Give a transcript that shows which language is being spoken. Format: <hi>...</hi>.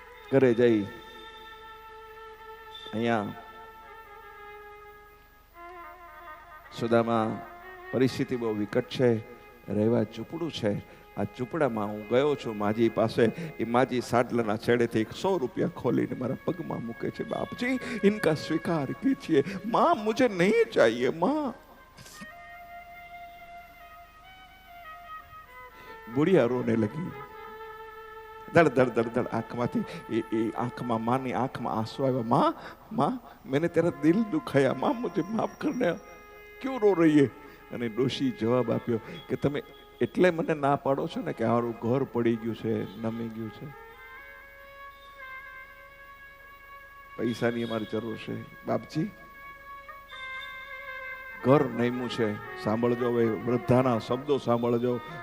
<gu>ઘરે જઈ અહીંયા સુદામા પરિસ્થિતિ બહુ વિકટ છે, રહેવા ઝૂંપડું છે. આ ઝૂંપડામાં હું ગયો છું માજી પાસે. એ માજી સાડલાના છેડેથી 100 રૂપિયા ખોલીને મારા પગમાં મૂકે છે.</gu> <hi>બાપજી ઇનકા સ્વીકાર કીजिए, माँ मुझे नहीं चाहिए माँ. बुढ़िया रोने लगी. दड़ दड़ दड़ दड़</hi> <gu>आंखમાંથી એ આંખમાં, માની આંખમાં આંસુ આવ્યા.</gu> <hi>माँ माँ मैंने तेरा दिल दुखाया, माँ मुझे माफ करने, क्यों रो रही है?</hi> <gu>અને ડોશી જવાબ આપ્યો કે તમે એટલે મને ના પાડો છો ને કે મારું ઘર પડી ગયું છે, નમી ગયું છે, પૈસાની અમારી જરૂર છે. બાપજી ઘર નમ્યું છે, સાંભળજો હવે વૃદ્ધાના શબ્દો સાંભળજો.</gu>